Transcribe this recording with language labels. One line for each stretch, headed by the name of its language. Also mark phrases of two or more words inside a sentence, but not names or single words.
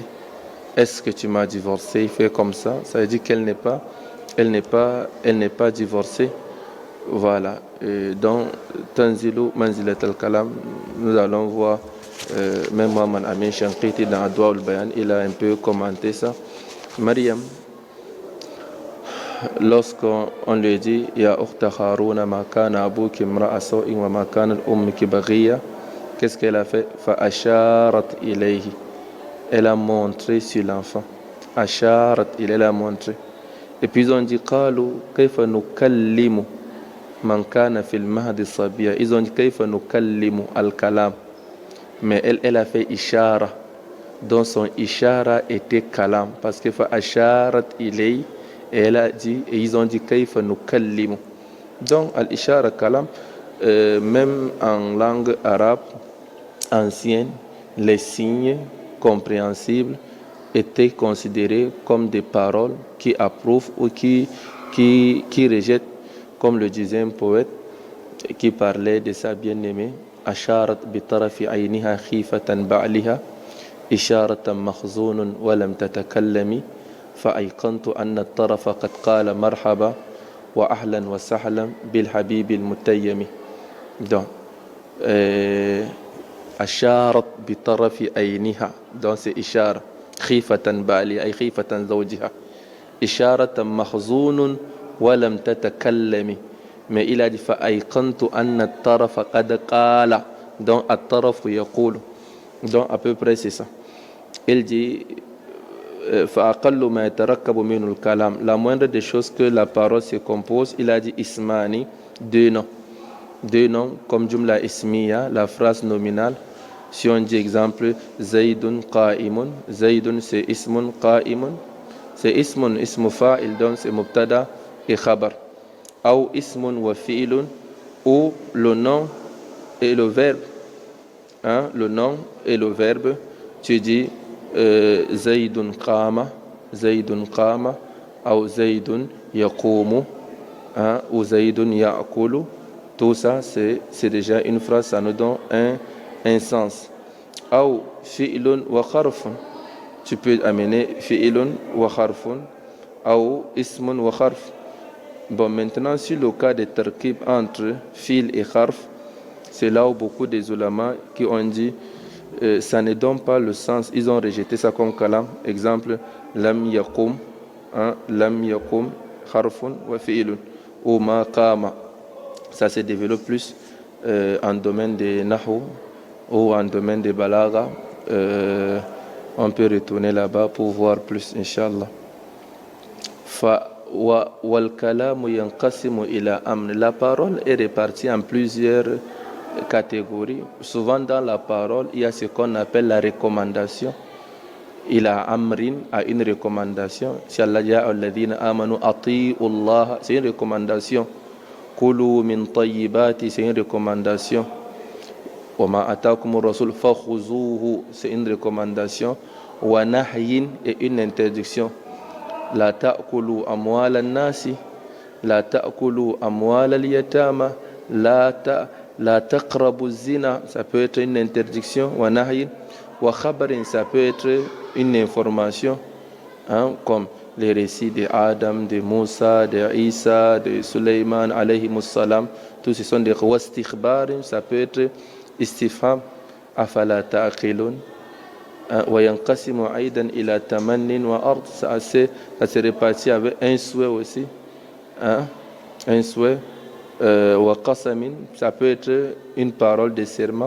French: Est-ce que tu m'as divorcé, il fait comme ça veut dire qu'elle n'est pas divorcée. Voilà. Et donc
Arabic: تنزيل منزلة الكلام,
French: nous allons voir. Même Mohamed Amin Shanqiti dans Adwa al-Bayan, il a un peu commenté ça.
Arabic: Mariam,
French: lorsqu'on lui dit
Arabic: يا أخت هارون ما كان أبوك امرأ سوء وما كانت أمك بغيا,
French: qu'est-ce qu'elle a fait?
Arabic: فأشارت إليه,
French: elle a montré sur l'enfant. Asharat, elle a montré. Et puis ils ont dit
Arabic: قالوا كيف نكلم من كان في المهد صبيا.
French: Ils ont dit
Arabic: كيف نكلم الكلام.
French: Mais elle a fait ishara. Donc son ishara était kalam. Parce que
Arabic: فأشارت إلي.
French: Et elle a dit, et ils ont dit
Arabic: كيف نكلم. Donc الإشارة كلام,
French: même en langue arabe ancienne, les signes compréhensibles étaient considérés comme des paroles qui approuvent ou qui rejettent, comme le disait un poète qui parlait de sa bien-aimée.
Arabic: أشارت بطرف عينها خيفة بعلها إشارة مخزون ولم تتكلم فأيقنت أن الطرف قد قال مرحبا وأهلا وسهلا بالحبيب المتيم. Donc, أشارت بطرف عينها.
French: Donc c'est
Arabic: إشارة خيفة بعلها أي خيفة زوجها. إشارة مخزون ولم تتكلم.
French: Mais il a dit
Arabic: فأيقنت أن الطرف قد قال. Donc الطرف يقول.
French: Donc à peu près c'est ça. Il dit
Arabic: فأقل ما يتركب من الكلام.
French: La moindre des choses que la parole se compose, il a dit ismani, deux noms. Deux noms comme
Arabic: جملة اسمية,
French: la phrase nominale. Si on dit exemple
Arabic: زيد قائم,
French: Zaydun c'est
Arabic: اسم قائم,
French: c'est
Arabic: اسم اسم فاعل,
French: donc c'est mubtada et khabar.
Arabic: Ou اسم وفعل,
French: ou le nom et le verbe. Hein, le nom et le verbe, tu dis
Arabic: زيد قام, زيد قام,
French: ou
Arabic: زيد يقوم,
French: hein, ou
Arabic: زيد يأكل.
French: Tout ça, c'est déjà une phrase, ça nous donne un sens. Ou
Arabic: فعل وحرف.
French: Tu peux amener
Arabic: فعل وحرف,
French: ou
Arabic: اسم وحرف.
French: Bon, maintenant, sur le cas de tarkib entre fil et kharf, c'est là où beaucoup des ulama qui ont dit ça ne donne pas le sens. Ils ont rejeté ça comme kalam. Exemple,
Arabic: لم يقم,
French: hein,
Arabic: لم يقم حرف وفعل, ou ما قام.
French: Ça se développe plus en domaine de Nahu ou en domaine de Balaga. On peut retourner là-bas pour voir plus, Inch'Allah. La parole est répartie en plusieurs catégories. Souvent dans la parole, il y a ce qu'on appelle la recommandation. Il a amrin à une recommandation. C'est une recommandation.
Arabic: كلوا من الطيبات,
French: c'est une recommandation.
Arabic: وما آتاكم الرسول فخذوه,
French: c'est une recommandation.
Arabic: ونهي
French: est une interdiction.
Arabic: لا تأكلوا أموال الناس لا تأكلوا أموال اليتامى لا تقربوا الزنا,
French: ça peut être une interdiction.
Arabic: ونهي. وخبر,
French: ça peut être une information, hein, comme les récits de Adam, de Moussa, de Isa, de Suleiman,
Arabic: عليه السلام.
French: Tous ce sont des wastikhbarim, ça peut être istifham,
Arabic: أفلا تعقلون. وينقسم أيضا إلى تمن وعرض,
French: ça se répartit avec un souhait aussi, hein, un souhait.
Arabic: وقسم,
French: ça peut être une parole de serment.